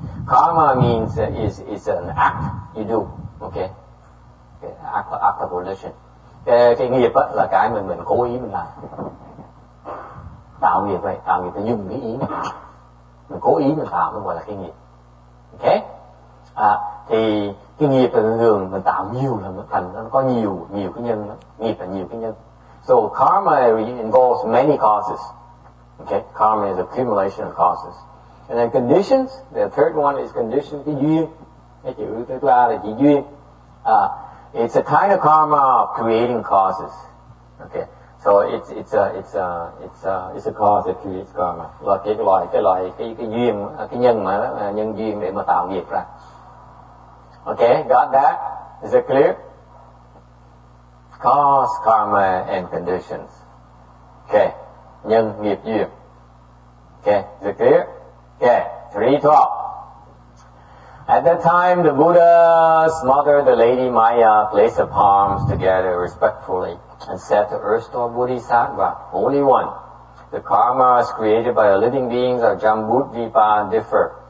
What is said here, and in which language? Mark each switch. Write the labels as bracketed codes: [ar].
[en] Karma means is an act you do, okay, act of volition. [vi] Cái nghiệp á là cái mình cố ý mình làm. Tạo nghiệp vậy, tạo nghiệp phải dùng cái ý mình cố ý mình tạo, nó gọi là cái nghiệp. Okay? Thì cái nghiệp là thường mình tạo nhiều là thành nó có nhiều cái nhân đó. Nghiệp là nhiều cái nhân. [en] So karma involves many causes. Okay, karma is accumulation of causes. And then conditions, the third one is conditions, [vi] cái duyên. Cái chữ thứ 3 là chữ duyên. [en] It's a kind of karma of creating causes. Okay, so it's a cause that creates karma. [vi] Là cái duyên, cái nhân mà đó, nhân duyên để mà tạo nghiệp ra. [en] Okay, got that? Is it clear? Cause, karma, and conditions. Okay. [vi] Nhân, nghiệp, duyên. [en] Okay, is it clear? Okay, 3:12. At that time, the Buddha's mother, the Lady Maya, placed her palms together respectfully and said to Earth Store Bodhisattva, Holy One, the karmas created by the living beings of Jambudvipa differ.